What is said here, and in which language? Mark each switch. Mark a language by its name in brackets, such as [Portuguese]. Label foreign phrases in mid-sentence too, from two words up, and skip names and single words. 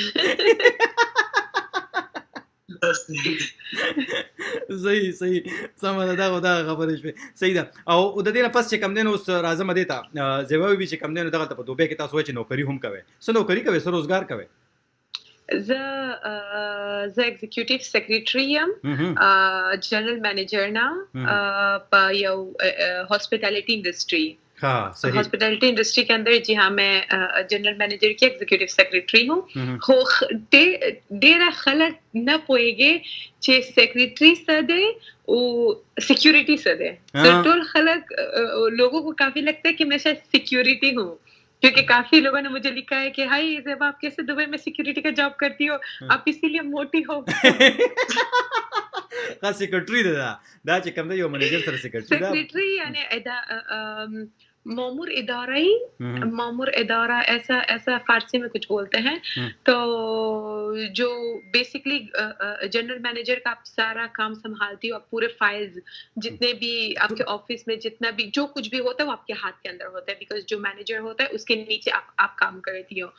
[Pashto] صحیح سمه ده دا خبرې شوې صحیح ده. او د دې نه پس چې کم دین اوس راځم دې ته زیبا بي چې کم دین دغه ته په دوبه کې تاسو چې نوکری هم کوي څه نوکری کوي څه روزګار کوي؟ زه [English] executive secretary [Pashto] یم [English] general manager [Pashto] نه په یو [English] hospitality industry. hospitality industry [Urdu] کے اندر جی ہاں میں [English] general manager [Urdu] کی [English] executive secretary [Urdu] ہوں. [Pashto] ډیره خلک نه پوهیږي چې سیکریٹری څه دی او سیکیورٹی څه دی. ټول خلک [Urdu] لوگوں کو کافی لگتا ہے کہ میں شاید سیکیورٹی ہوں کیونکہ کافی لوگوں نے مجھے لکھا ہے کہ ہائی زیبا آپ کیسے دبئی میں سیکیورٹی کا جاب کرتی ہو آپ اسی لیے موٹی ہو. [Pashto] خاص سیکریٹری دا چې کوم دی یو منیجر سره [Urdu] سیکریٹری یعنی مامور ادارہ ایسا فارسی میں کچھ بولتے ہیں. تو جو [English] basically general manager [Urdu] کا آپ سارا کام سنبھالتی ہو, آپ پورے فائلز جتنے بھی آپ کے آفس میں جتنا بھی جو کچھ بھی ہوتا ہے وہ آپ کے ہاتھ کے اندر ہوتا ہے, بیکاز جو مینیجر ہوتا ہے اس کے نیچے آپ کام کرتی ہو.